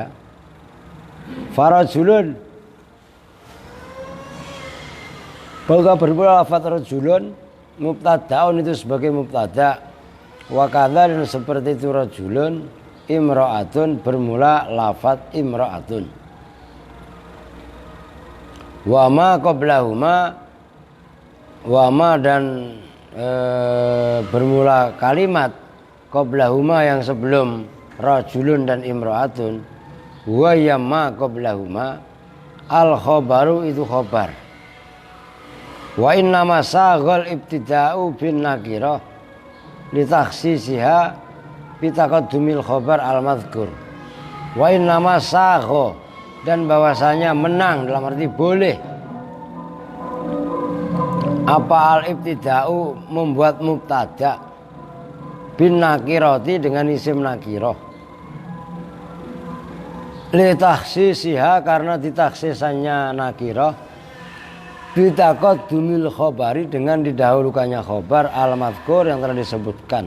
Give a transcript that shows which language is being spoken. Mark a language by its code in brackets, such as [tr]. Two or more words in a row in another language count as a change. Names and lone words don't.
[id] Farajulun, bahwa bermula lafaz [ar] رجل مبتدأ [id] itu sebagai mubtada. [ar] وكذا, [id] dan seperti itu [ar] رجل امرأة [id] bermula lafaz imra'atun. [ar] وما قبلهما، وما [id] dan bermula kalimat qablahuma yang sebelum rajulun dan imra'atun. [ar] وما قبلهما الخبر, [id] itu khobar. [ar] وإنما ساغ الابتداء بالنكرة لتخصيصها بتقدم الخبر المذكور. وإنما ساغ, [id] dan bahwasanya menang dalam arti boleh apa [ar] الابتداء [id] membuat mubtada [ar] بالنكرة [id] dengan isim nakirah. [ar] لتخصيصها, [id] karena ditakhsisannya nakirah, [ar] بتقدم الخبر, [id] dengan didahulukannya [ar] الخبر المذكور [id] yang telah disebutkan.